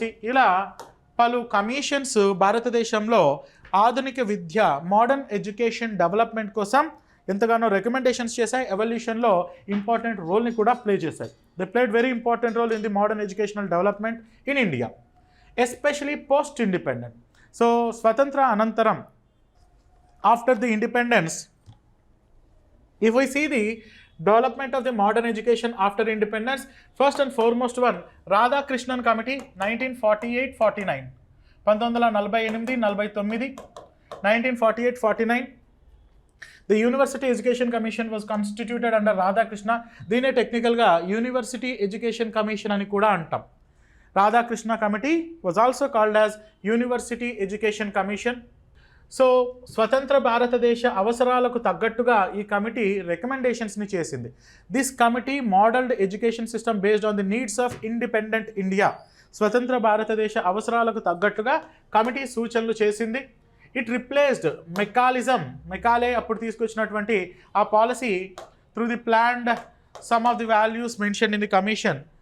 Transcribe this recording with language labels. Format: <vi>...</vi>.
<te>ఇలా పలు కమిషన్స్ భారతదేశంలో ఆధునిక విద్య, మోడర్న్ ఎడ్యుకేషన్ డెవలప్మెంట్ కోసం ఎంతగానో రికమెండేషన్స్ చేశాయి, ఎవల్యూషన్లో ఇంపార్టెంట్ రోల్ని కూడా ప్లే చేశాయి.</te> <en>They played very important role in the modern educational development in India, especially post independent.</en> <te>So స్వతంత్ర అనంతరం,</te> <en>After the independence, if we see the development of the modern education after independence, first and foremost one, Radhakrishnan Committee 1948-49, 1948-49, 1948-49. The University Education Commission was constituted under Radhakrishna.</en> <te>దీనే టెక్నికల్గా university education commission అని కూడా అంటాం.</te> <en>Radhakrishna Committee was also called as University Education Commission.</en> <te>So స్వతంత్ర భారతదేశ అవసరాలకు తగ్గట్టుగా ఈ committee రికమెండేషన్స్ని చేసింది.</te> <en>This committee modelled education system based on the needs of independent India.</en> <te>స్వతంత్ర భారతదేశ అవసరాలకు తగ్గట్టుగా కమిటీ సూచనలు చేసింది.</te> <en>it replaced Macaulay</en> <te>అప్పుడు తీసుకొచ్చినటువంటి ఆ policy</te> <en>Through the planned some of the values mention in the commission.</en>